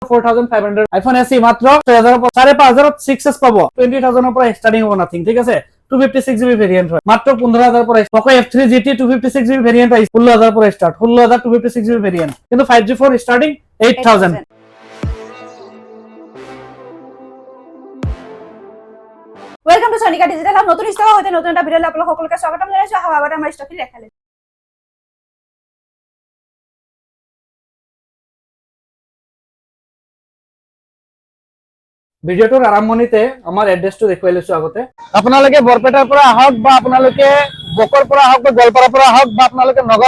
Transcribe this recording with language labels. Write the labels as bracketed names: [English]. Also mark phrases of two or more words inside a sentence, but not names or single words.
[Bangla] 4500 আইফোন এসি মাত্র 6500 6s পাবো 20000 এর পরে স্টার্টিং হবে নাথিং ঠিক আছে 256GB ভেরিয়েন্ট হয় মাত্র 15000 পরে Poco F3 GT 256GB ভেরিয়েন্ট আছে 16000 পরে স্টার্ট 16000 256GB ভেরিয়েন্ট কিন্তু 5G ফোন স্টার্টিং 8000 [English] welcome to [Bangla] সনিকা ডিজিটাল হাব নতুন স্টক হতে নতুন একটা ভিডিও আপনাদের সকলকে স্বাগতম জানাইছো হাওয়াবাটা আমাৰ স্টক দেখালে [Assamese] ভিডিওটোৰ আৰম্ভণিতে আমাৰ এড্ৰেছটো দেখুৱাই লৈছো আগতে আপোনালোকে বৰপেটাৰ পৰা আহক বা আপোনালোকে বকৰ পৰা আহক বা গোৱালপাৰাৰ পৰা আহক বা আপোনালোকে নগৰৰ